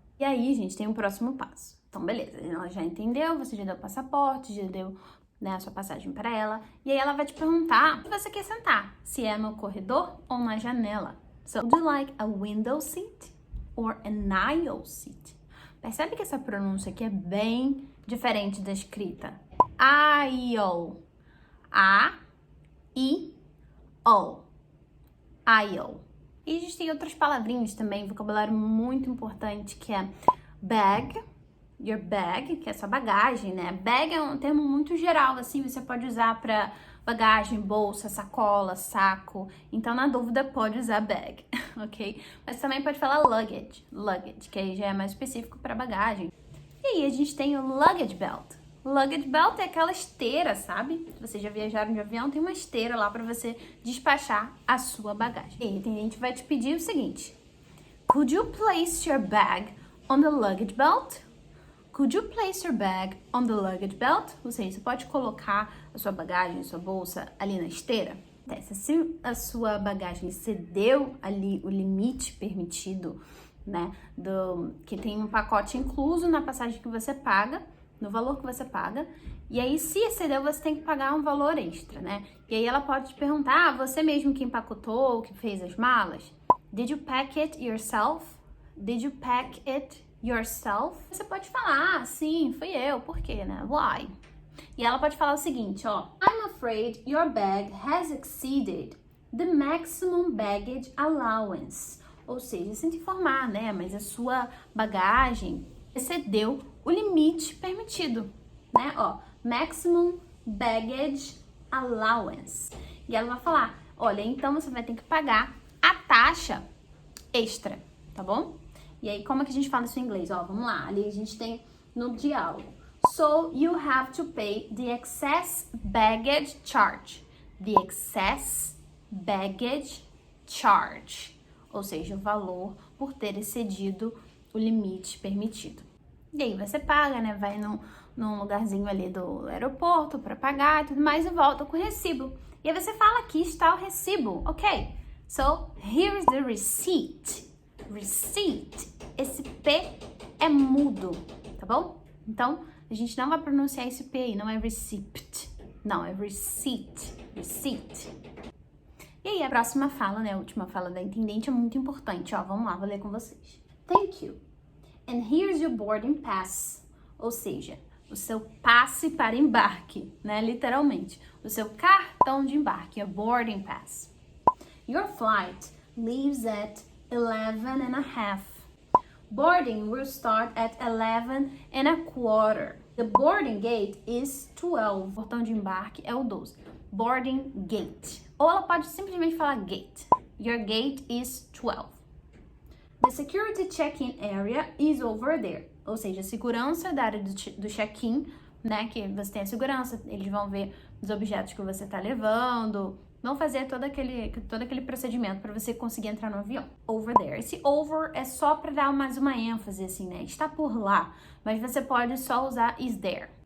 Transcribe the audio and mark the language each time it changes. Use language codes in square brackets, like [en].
[pt] E aí, gente, tem um próximo passo. Então, beleza, ela já entendeu, você já deu o passaporte, já deu, né, a sua passagem para ela, e aí ela vai te perguntar onde você quer sentar, se é no corredor ou na janela. [en] So, would you like a window seat or an aisle seat? [pt] Percebe que essa pronúncia aqui é bem diferente da escrita. [en] Aisle. A-I-O. Aisle. [pt] E existem outras palavrinhas também, vocabulário muito importante, que é bag, your bag, que é sua bagagem, né? Bag é um termo muito geral, assim, você pode usar para bagagem, bolsa, sacola, saco. Então, na dúvida, pode usar bag, ok? Mas também pode falar luggage, que aí já é mais específico para bagagem. E aí, a gente tem o luggage belt. Luggage belt é aquela esteira, sabe? Se vocês já viajaram de avião, tem uma esteira lá para você despachar a sua bagagem. E aí, a gente vai te pedir o seguinte. [en] Could you place your bag on the luggage belt? Could you place your bag on the luggage belt? [pt] Ou seja, você pode colocar a sua bagagem, a sua bolsa ali na esteira? Se a sua bagagem excedeu ali o limite permitido, né, que tem um pacote incluso na passagem que você paga, no valor que você paga, e aí se excedeu você tem que pagar um valor extra, né? E aí ela pode te perguntar, você mesmo que empacotou, que fez as malas? [en] Did you pack it yourself? Did you pack it yourself? [pt] Você pode falar, sim, fui eu, por quê, né? [en] Why? [pt] E ela pode falar o seguinte, ó. [en] I'm afraid your bag has exceeded the maximum baggage allowance. [pt] Ou seja, sem te informar, né? Mas a sua bagagem excedeu o limite permitido, né? [en] Ó, maximum baggage allowance. [pt] E ela vai falar, olha, então você vai ter que pagar a taxa extra, tá bom? E aí, como é que a gente fala isso em inglês? Ó, vamos lá. Ali a gente tem no diálogo. [en] So, you have to pay the excess baggage charge. The excess baggage charge. [pt] Ou seja, o valor por ter excedido o limite permitido. E aí, você paga, né? Vai num lugarzinho ali do aeroporto para pagar e tudo mais e volta com o recibo. E aí você fala, aqui está o recibo, ok? [en] So, here's the receipt. Receipt. [pt] Esse P é mudo, tá bom? Então, a gente não vai pronunciar esse P aí, não é receipt. Não, é receipt. Receipt. E aí, a próxima fala, né? A última fala da intendente é muito importante, ó. Vamos lá, vou ler com vocês. [en] Thank you. And here's your boarding pass. [pt] Ou seja, o seu passe para embarque, né? Literalmente. O seu cartão de embarque, a boarding pass. [en] Your flight leaves at 11:30. Boarding will start at 11:15. The boarding gate is 12. [pt] O portão de embarque é o 12. [en] Boarding gate. [pt] Ou ela pode simplesmente falar gate. [en] Your gate is 12. The security check-in area is over there. [pt] Ou seja, a segurança da área do check-in, né? Que você tem a segurança, eles vão ver os objetos que você tá levando, vão fazer todo aquele procedimento para você conseguir entrar no avião. [en] Over there. [pt] Esse over é só para dar mais uma ênfase, assim, né? Está por lá, mas você pode só usar is there.